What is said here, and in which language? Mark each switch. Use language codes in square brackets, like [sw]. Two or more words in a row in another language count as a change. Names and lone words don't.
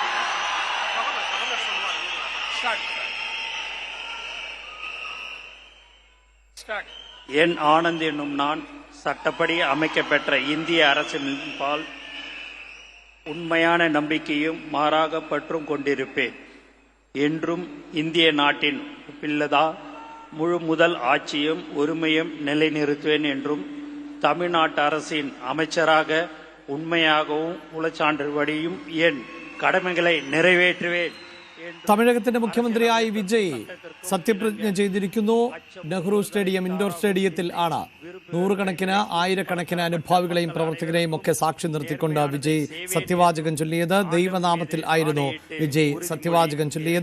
[ta] என் ஆனந்த் எனும் நான் சட்டப்படி அமைக்கப்பெற்ற இந்திய அரசின்பால் உண்மையான நம்பிக்கையும் மாறாக பற்றும் கொண்டிருப்பேன். என்றும் இந்திய நாட்டின் பிள்ளதா முழு முதல் ஆட்சியும் உரிமையும் நிலைநிறுத்துவேன் என்றும் தமிழ்நாட்டு அரசின் அமைச்சராக உண்மையாகவும் உளச்சான்றுபடியும் என் கடமைகளை நிறைவேற்றுவேன். [ml] തമിഴകത്തിന്റെ മുഖ്യമന്ത്രിയായി വിജയ് സത്യപ്രതിജ്ഞ ചെയ്തിരിക്കുന്നു. നെഹ്റു സ്റ്റേഡിയം ഇൻഡോർ സ്റ്റേഡിയത്തിൽ ആണ് നൂറുകണക്കിന് ആയിരക്കണക്കിന് അനുഭാവികളെയും പ്രവർത്തകരെയും ഒക്കെ സാക്ഷി നിർത്തിക്കൊണ്ട് വിജയ് സത്യവാചകം ചൊല്ലിയത്. ദൈവനാമത്തിൽ ആയിരുന്നു വിജയ് സത്യവാചകം ചൊല്ലിയത്.